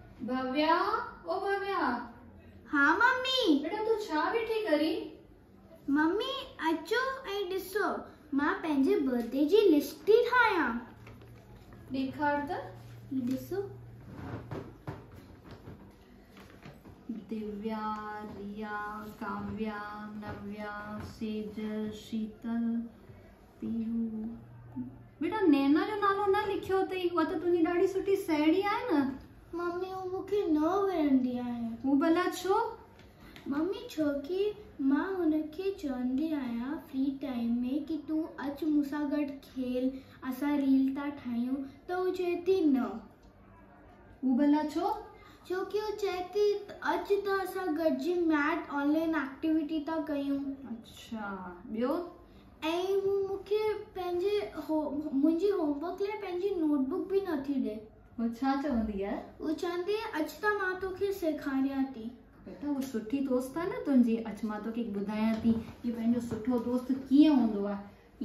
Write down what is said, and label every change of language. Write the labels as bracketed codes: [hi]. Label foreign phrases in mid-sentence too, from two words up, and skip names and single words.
[sd] भव्या, ओ भव्या। हाँ मम्मी। बेटा तू छा वेठी करी? मम्मी अचो ऐं ॾिसो, मां पंहिंजे बर्थडे जी लिस्ट थी ठाहियां। ॾेखार त। ही ॾिसो। दिव्या, रिया, काव्या, नव्या, सेजल, शीतल, पीहू। बेटा नैना जो नालो न लिखियो अथई, उहा त तुंहिंजी ॾाढी सुठी साहेड़ी आहे न। मम्मी वो मूंखे न वणंदी आहे। हू भला छो? मम्मी छोकी मां हुनखे चवंदी आहियां [en] free time [sd] में कि तूं अच मूंसां गॾु खेल, असां रील था ठाहियूं, त हू चए थी न। हू भला छो? छोकी वो चए थी अच त असां गॾिजी [en] math online activity [sd] था कयूं। अच्छा, ॿियो? ऐं हू मूंखे पंहिंजे मुंहिंजी होमवर्क लाइ पंहिंजी नोटबुक बि नथी ॾे। वो छा चवंदी आहे? वो चवंदी आहे अच त मां तोखे सेखारियां थी। बेटा वो सुठी दोस्त आहे न तुंहिंजी। अच मां तोखे ॿुधायां थी कि पंहिंजो सुठो दोस्त कीअं हूंदो आहे।